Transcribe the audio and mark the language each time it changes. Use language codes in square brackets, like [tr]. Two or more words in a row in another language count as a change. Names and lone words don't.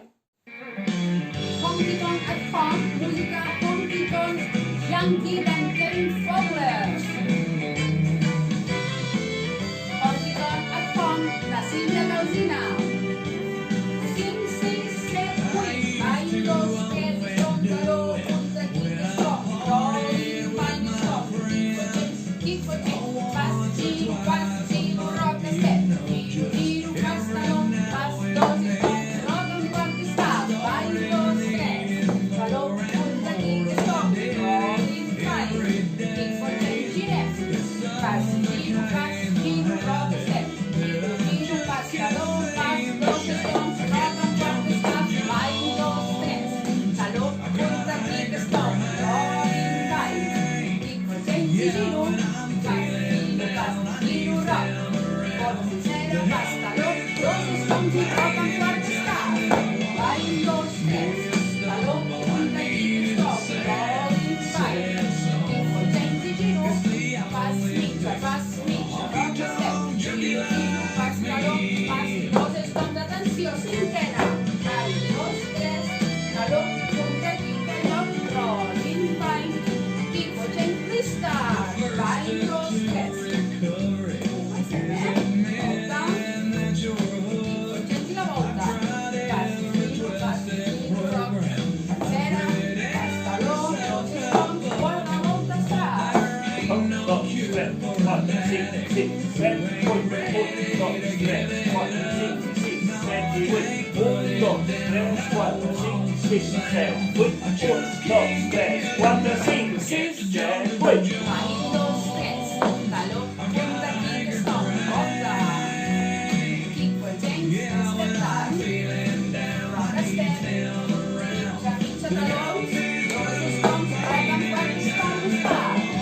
[ca] Honky Tonk at Home, música Honky Tonk, Yankee and Kevin Fowler. Honky Tonk at Home, la Sílvia Calzina. 5, 6, 7, 8, ball, 2, 3, stomp, taló, punta, [en] kick, stomp, rolling, bind, stomp, kick, [ca] pas, giro, [en] rock, step, [ca] giro, pas, taló, pas, 2, [en] stomp, rock and [ca] quart, [en] stop, bind, [ca] 2, 3, taló, punta, [en] kick, stomp, rolling, bind, kick, [ca] girem, pas, giro, [en] rock, step, [ca] giro, pas, taló, pas, 2 [en] stomps, rock and [ca] quart, [en] stop, bind, [ca] 2, 3, taló, punta, [en] kick, stomp, rolling, bind, kick, [ca] giro, pas, giro, rock, zero, pas, taló, 2 stomps i [en] rock and [ca] quart, [en] stop, bind, [ca] 2, 3, taló, punta, [en] kick, stomp, rolling, bind, kick, [ca] giro, pas, mitja, [en] rock, step, [ca] giro, pas, taló, pas, 2 stomps d'atenció, cinquena, bind, 2, 3, taló, punta, [en] kick, rock, rolling, bind, kick, restart, bind, 2, 3. [ca] Comencem, volta, kick, la volta, pas, giro, rock, tercera, pas, taló, 2 stomps, quarta volta, start. 1, 2, 3, 4, 5, 6, 7, 8, 1, 2, 3, 4, 5, 6, 7 i 8. 1, 2, 3, 4, 5, 6, 7, 8. 1, 2, 3, 4, 5, 6, 7, 8. Bind, 2, 3, taló, punta, [en] kick, stomp, [ca] volta, [en] kick, step down, rock, step, [ca] mitja, taló, 2 stomps, [en] rock and [ca] quart, [en] stomp, start.